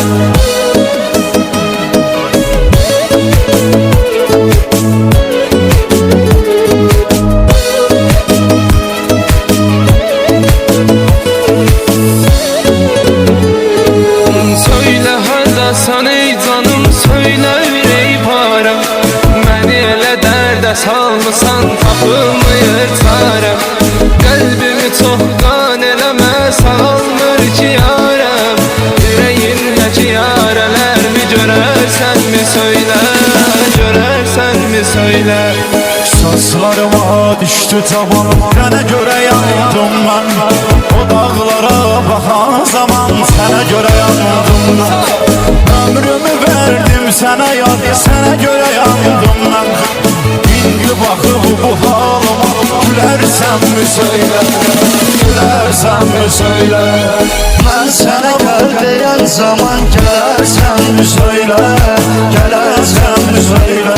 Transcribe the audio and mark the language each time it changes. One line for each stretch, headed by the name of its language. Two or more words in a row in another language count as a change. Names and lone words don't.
Azerbaijani: Söyle hardasan ey canım, söyle ey parem. Beni elə dərdə salmısan, tapılmır çarəm. Qəlbimi çox qan eləmə, sağalmır ki yarəm. Ürəyindəki yarələrmi görərsənmi söylə, görərsənmi söylə. Saçlarıma düştü tabanım, sənə görə yandım mən. O dağlara baxan zaman sənə görə yandım mən. Ömrümü verdim sənə yar, sənə görə yandım mən. İndi baxıb bu halıma gülərsənmi söylə, gülərsənmi söylə.
Turkish: Ben sana gel diyen zaman gelersen mi söyle, gelersen mi söyle.